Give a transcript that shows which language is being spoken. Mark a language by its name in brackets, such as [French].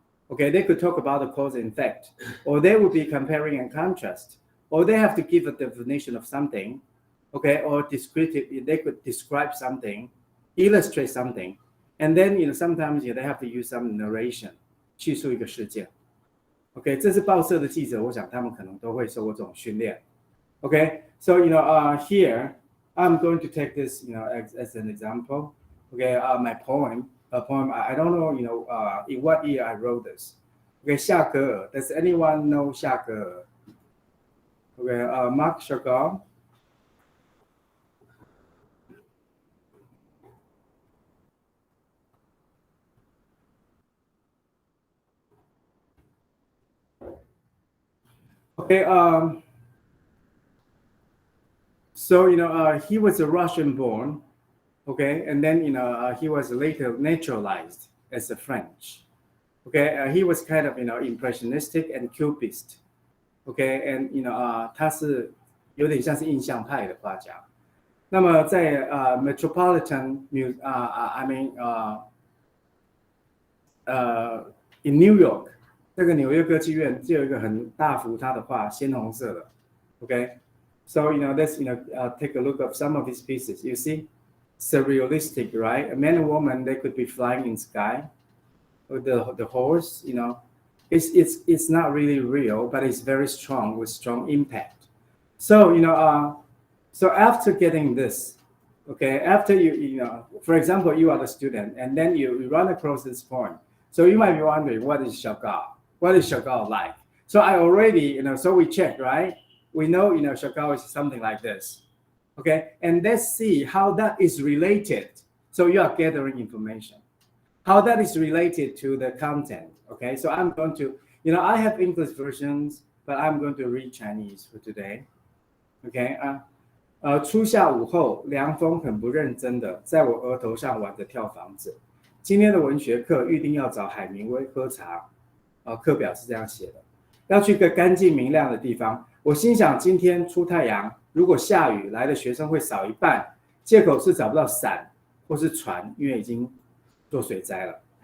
[English] Okay, they could talk about the cause and effect, or they would be comparing and contrast, or they have to give a definition of something, okay, or descriptive. They could describe something, illustrate something, and then sometimes they have to use some narration, [Chinese] 叙述一个事件。 Okay, 这是报社的记者，我想他们可能都会受过这种训练。 [English] Okay, so here I'm going to take this as an example. Okay, my poem. A poem. I don't know, in what year I wrote this. Okay, 夏格尔. Does anyone know 夏格尔? Okay, Mark Chagall. Okay, so he was a Russian-born. Okay, and then he was later naturalized as a French. Okay, he was kind of impressionistic and cubist. Okay, and [Chinese] 他是有点像是印象派的画家。那么在Metropolitan in New York 这个纽约歌剧院就有一个很大幅他的画，鲜红色的。 [English] Okay, so let's take a look at some of his pieces. You see. Surrealistic, right? A man and woman, they could be flying in sky. With the horse, it's not really real, but it's very strong with strong impact. So so after getting this, okay, after for example, you are the student, and then you run across this poem. So you might be wondering, what is Chagall? What is Chagall like? So I already, so we checked, right? We know, Chagall is something like this. Okay, and let's see how that is related. So you are gathering information. How that is related to the content. Okay, so I'm going to, I have English versions, but I'm going to read Chinese for today. [Chinese] Okay, 初夏午后，凉风很不认真的在我额头上玩着跳房子。今天的文学课预定要找海明威喝茶，课表是这样写的，要去个干净明亮的地方。我心想，今天出太阳。如果下雨，来的学生会少一半，借口是找不到伞或是船，因为已经做水灾了。